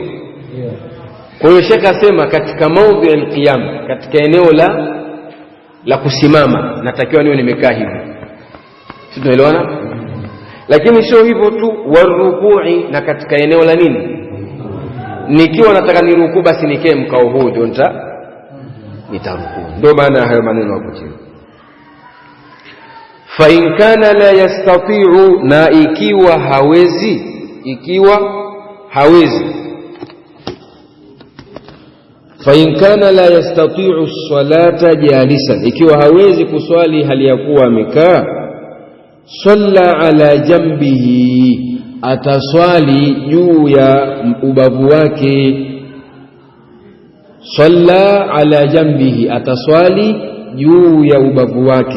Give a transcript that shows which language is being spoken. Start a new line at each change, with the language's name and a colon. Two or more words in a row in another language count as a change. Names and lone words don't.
Swahili: Kwa hiyo Sheikh asema katika
Arabic: موضع القيام,
Swahili: katika eneo la kusimama, natakiwa niwe nimekaa hivi. Tunaelewana? Lakini sio hivyo tu, warukui, na katika eneo la nini, nikiwa nataka nirukuu, basi nikae mkao huu ndio nitarukuu. Ndio maana hayo maneno hapo chini.
Arabic: فإن كان لا يستطيع,
Swahili: na ikiwa hawezi,
Arabic: فإن كان لا يستطيع الصلاة جالسا,
Swahili: ikiwa hawezi kuswali hali ya kuwa amekaa,
Arabic: صلى على جنبه,
Swahili: ataswali juu ya ubavu wake.
Arabic: صلى على جنبه,
Swahili: ataswali juu ya ubavu wake.